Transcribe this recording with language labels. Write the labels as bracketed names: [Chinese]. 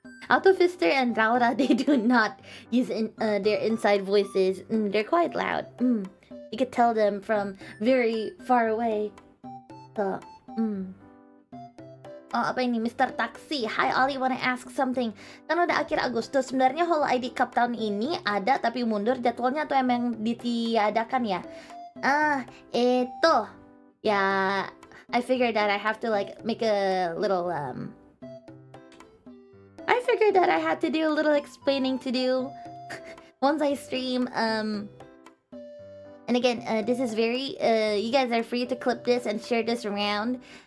[English] Autofister and Laura, they do not use their inside voices. They're quite loud. You could tell them from very far away. So, Oh, apa ini? Mr. Taxi. Hi, Ollie, wanna ask something. [Indonesian] Kan udah akhir Agustus. Sebenarnya Holo ID Cup tahun ini ada tapi mundur jadwalnya atau emang ditiadakan ya? Itu. [English] Yeah, I figured that I have to like make a little I figured that I had to do a little explaining to do once I stream. And again, this is very, you guys are free to clip this and share this around.